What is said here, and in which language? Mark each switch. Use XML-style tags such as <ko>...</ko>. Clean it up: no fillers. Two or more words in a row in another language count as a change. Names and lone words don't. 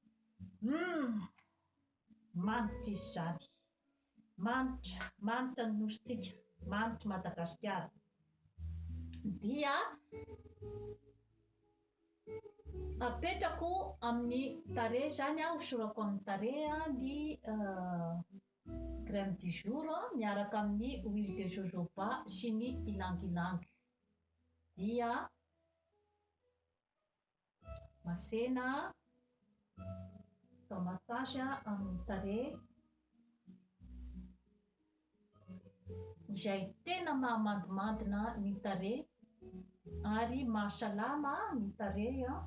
<mg>Manitra izy zany, manitra ny nositsika, manitra Madagasikara. Dia apetrako amin'ny tarehy zany hosorako amin'ny tarehy ny</mg> <fr>crème du jour</fr> <mg>miaraka amin'ny</mg> <fr>huile de jojoba</fr> <mg>sy ny ylang-ylang. Dia masena atao massage amin'ny tarehy izay tena mahamandimandina ny tarehy ary mahasalama ny tarehy</mg>